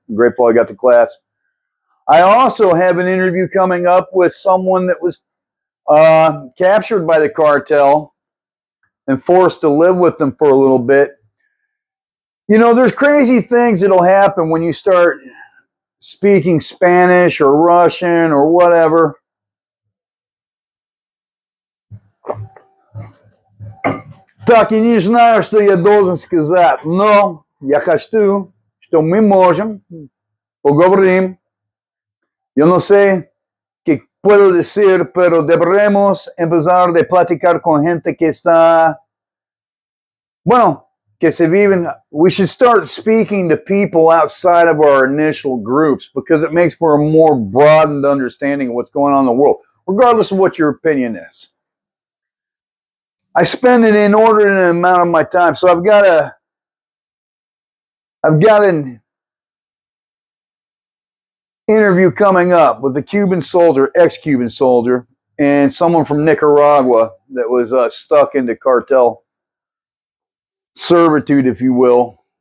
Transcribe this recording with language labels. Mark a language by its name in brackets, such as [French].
[English] I'm grateful I got the class. I also have an interview coming up with someone that was captured by the cartel and forced to live with them for a little bit. There's crazy things that'll happen when you start speaking Spanish or Russian or whatever. [Russian] Так, я не знаю, что я должен сказать, но я хочу, что мы можем поговорим. [Spanish] Yo no sé qué puedo decir, pero deberemos empezar de platicar con gente que está, que se viven. [English] We should start speaking to people outside of our initial groups because it makes for a more broadened understanding of what's going on in the world, regardless of what your opinion is. I spend an inordinate amount of my time, so I've got an interview coming up with a Cuban soldier, ex-Cuban soldier, and someone from Nicaragua that was stuck into cartel servitude, if you will.